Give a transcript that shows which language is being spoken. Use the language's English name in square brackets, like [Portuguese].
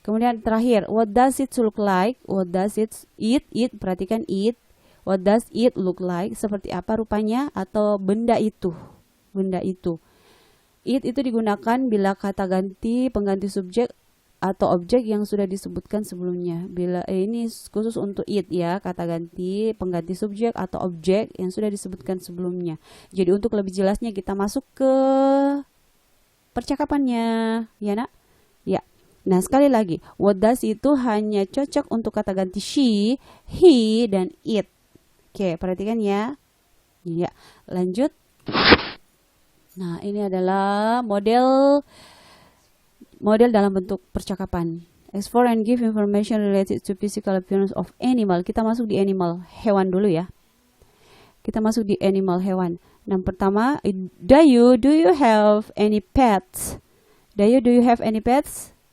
[Indonesian] Kemudian terakhir, [English] what does it look like? What does it perhatikan it. What does it look like? [Indonesian] Seperti apa rupanya atau benda itu. Benda itu. It itu digunakan bila kata ganti pengganti subjek atau objek yang sudah disebutkan sebelumnya. Bila ini khusus untuk it ya, kata ganti pengganti subjek atau objek yang sudah disebutkan sebelumnya. Jadi untuk lebih jelasnya kita masuk ke percakapannya, ya nak? Ya. Nah, sekali lagi, what does itu hanya cocok untuk kata ganti she, he, dan it. Oke, perhatikan ya. Ya, lanjut. Nah, ini adalah model dalam bentuk percakapan. [English] Explore and give information related to physical appearance of animal. [Indonesian] Kita masuk di animal, hewan dulu ya. Kita masuk di animal, hewan. [English] Yang pertama, Dayu, do you have any pets? Dayu, do you have any pets?